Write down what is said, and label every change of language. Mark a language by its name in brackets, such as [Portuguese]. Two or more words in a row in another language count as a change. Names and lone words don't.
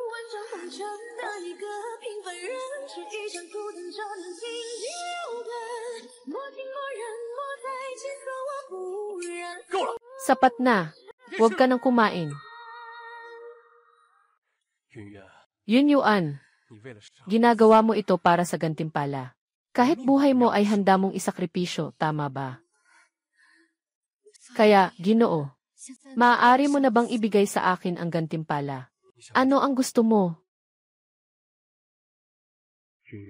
[Filipino] Sapat na. Huwag ka nang kumain. [Chinese] 云渊， [Filipino] Yun Yuan, [Chinese] 你为了杀 [Filipino] ginagawa mo ito para sa gantimpala. Kahit buhay mo ay handa mong isakripisyo, tama ba? Kaya, Ginoo, maaari mo na bang ibigay sa akin ang gantimpala? Ano ang gusto mo? [Chinese] 云渊，